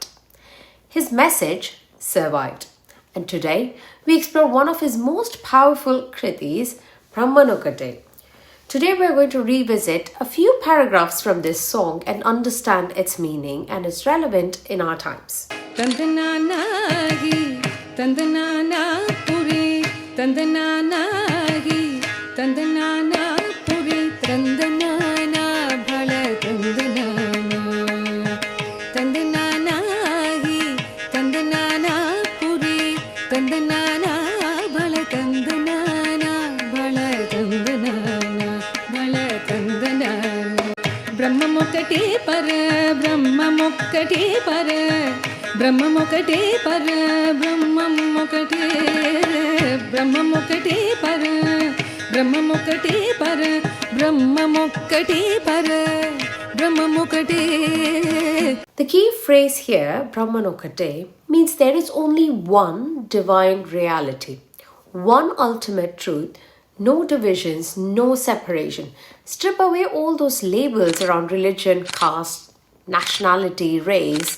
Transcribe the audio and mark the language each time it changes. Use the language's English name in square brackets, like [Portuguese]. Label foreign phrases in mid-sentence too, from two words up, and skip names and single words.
[English] His message survived. And today, we explore one of his most powerful kritis, Brahmam Okate. Today, we're going to revisit a few paragraphs from this song and understand its meaning and its relevance in our times. [Telugu] తందనానాహి, తందనాన పురి, తందనాన భళా తందనాన. తందనానాహి, తందనాన పురి, తందనాన భళా తందనాన, భళా తందనాన, భళా తందనాన. బ్రహ్మమొక్కటే పర, బ్రహ్మమొక్కటే పర. బ్రహ్మమొక్కటే పర, బ్రహ్మమొక్కటే, బ్రహ్మమొక్కటే పర, బ్రహ్మమొక్కటే పర, బ్రహ్మమొక్కటే పర, బ్రహ్మమొక్కటే. [English] The key phrase here, Brahmam Okate, means there is only one divine reality, one ultimate truth, no divisions, no separation. Strip away all those labels around religion, caste, nationality, race.